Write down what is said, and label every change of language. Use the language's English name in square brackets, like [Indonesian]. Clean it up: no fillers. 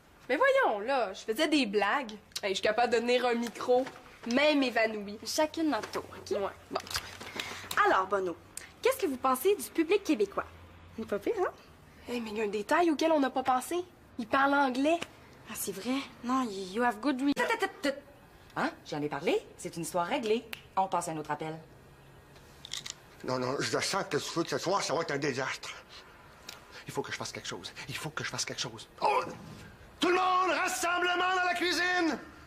[French] Mais voyons, là, je faisais des blagues. Hey, je suis capable de tenir un micro, même évanoui. Chacune notre tour, OK? Ouais. Bon. Alors, Bono, qu'est-ce que vous pensez du public québécois? Pas pire, hein? Hey, mais il y a un détail auquel on n'a pas pensé. Il parle anglais. Ah, c'est vrai? [English] Non, you have good reason. [French] Hein? J'en ai parlé. C'est une histoire réglée. On passe à un autre appel. Non, non, je sens que ce soir, ça va être un désastre. Il faut que je fasse quelque chose. Il faut que je fasse quelque chose. Oh! Tout le monde, rassemblement dans la cuisine!